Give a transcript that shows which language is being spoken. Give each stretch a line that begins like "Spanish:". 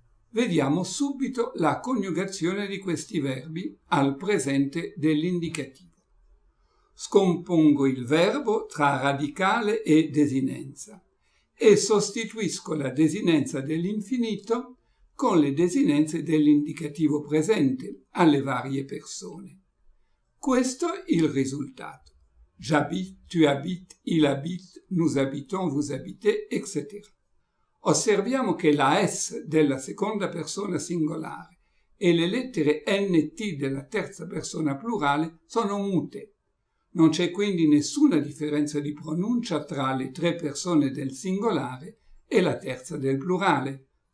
Italian: Vediamo subito la coniugazione di questi verbi al presente dell'indicativo. Scompongo il verbo tra radicale e desinenza e sostituisco la desinenza dell'infinito con le desinenze dell'indicativo presente alle varie persone. Questo è il risultato.
French: J'habite, tu habites, il habite, nous habitons, vous habitez, etc.
Italian: Osserviamo che la S della seconda persona singolare e le lettere NT della terza persona plurale sono mute. Non c'è quindi nessuna differenza di pronuncia tra le 3 persone del singolare e la terza del plurale.